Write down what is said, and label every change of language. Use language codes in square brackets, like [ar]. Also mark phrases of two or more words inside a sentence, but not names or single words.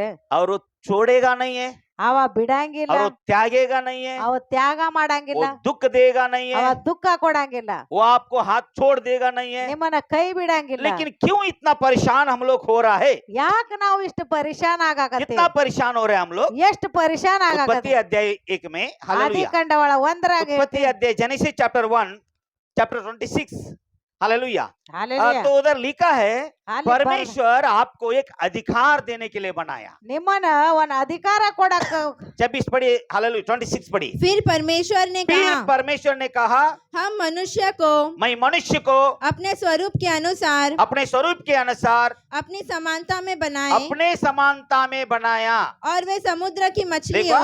[hi] और वो छोड़ेगा नहीं है, [kn] ಅವ ಬಿಡಂಗಿಲ್ಲ [hi] और वो त्यागेगा नहीं है, [kn] ಅವ ತ್ಯಾಗ [hi] वो [kn] ಮಾಡಂಗಿಲ್ಲ [hi] दुख देगा नहीं [kn] ಅವ [hi] है, [kn] ದುಃಖ ಕೊಡಂಗಿಲ್ಲ [hi] वो आपको हाथ छोड़ देगा नहीं है। [kn] ನಿಮ್ಮನ್ನ ಕೈ ಬಿಡಂಗಿಲ್ಲ [hi] लेकिन क्यों इतना परेशान हम लोग हो रहा है? [kn] ಯಾಕೆ ನಾವು ಇಷ್ಟು ಪರಿಶಾನ್ ಆಗಾಕತ್ತೀವಿ [hi] कितना परेशान हो रहे हैं हम लोग? [kn] ಎಷ್ಟು ಪರಿಶಾನ್ [hi] उत्पत्ति [kn] ಆಗಾಕತ್ತೀವಿ [hi] अध्याय 1 में, [kn] ಆದಿ [hi] हालेलुया, [kn] ಕಂಡವಳ ಒಂದರಾಗ [hi] उत्पत्ति अध्याय [en] Genesis chapter 1 chapter 26, [hi] हालेलुया। [kn] ಹಾಲೆಲೂಯಾ. [hi] तो उधर लिखा है [kn] ಅಲ್ಲಿ ಬರ್ದ- [hi] परमेश्वर आपको एक अधिकार देने के लिए बनाया। [kn] ನಿಮ್ಮನ್ನ ಒಂದ್ ಅಧಿಕಾರ ಕೊಡಕ [hi] 26 पढ़िए, हालेलुया, 26 पढ़िए। फिर परमेश्वर ने फिर कहा, परमेश्वर ने कहा, हम मनुष्य को मैं मनुष्य को अपने स्वरूप के अनुसार अपने स्वरूप के अनुसार अपनी समानता में बनाए अपने समानता में बनाया। और वे समुद्र की देखो, मछलियों